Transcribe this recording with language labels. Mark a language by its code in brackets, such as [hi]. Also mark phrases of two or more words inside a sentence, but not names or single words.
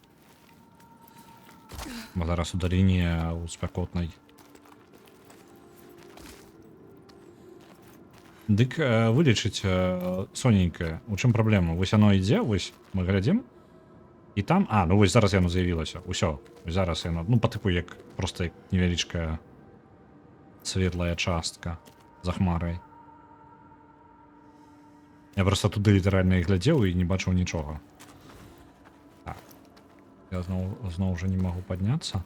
[be] Бо зараз у даліне у спякотнай. Дык вылічыць Сонейка, у чым праблема? Вось яно ідзе, вось мы глядзім. І там. А, ну ось зараз яно з'явілося. Усьо. Ось зараз яно. [uk] Ну, по типу, як просто як невеличка світлая частка за хмарой. Я просто туди літерально і глядів і не бачив нічого. Так. Я знову вже не можу піднятися.